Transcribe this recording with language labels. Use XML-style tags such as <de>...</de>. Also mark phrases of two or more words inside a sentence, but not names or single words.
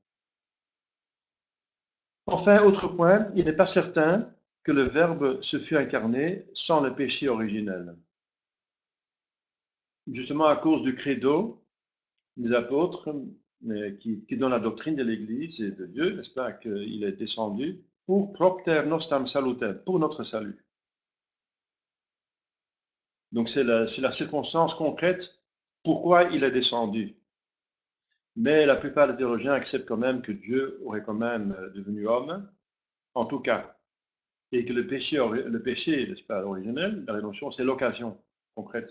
<fr>Enfin, autre point, il n'est pas certain que le Verbe se fût incarné sans le péché originel. Justement à cause du credo des apôtres qui donne la doctrine de l'Église et de Dieu, n'est-ce pas, qu'il est descendu pour</fr> <la>propter nostam salutem,</la> <fr>pour notre salut. Donc c'est la circonstance concrète pourquoi il est descendu. Mais la plupart des théologiens acceptent quand même que Dieu aurait quand même devenu homme, en tout cas, et que le péché n'est-ce pas, originel, la rédemption, c'est l'occasion concrète.</fr>